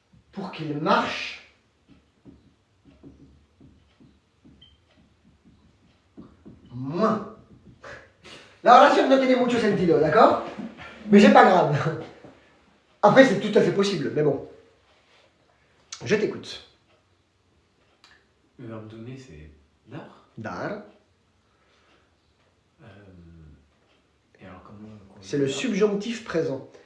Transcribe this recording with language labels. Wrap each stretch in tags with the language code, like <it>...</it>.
<fr>pour qu'il marche moins.</fr> <es>La oración no tiene mucho sentido,</es> <fr>d'accord? Mais c'est pas grave. Après, c'est tout à fait possible, mais bon. Je t'écoute. Le verbe donner, c'est dar. Dar. Et alors, comment C'est le subjonctif présent.</fr>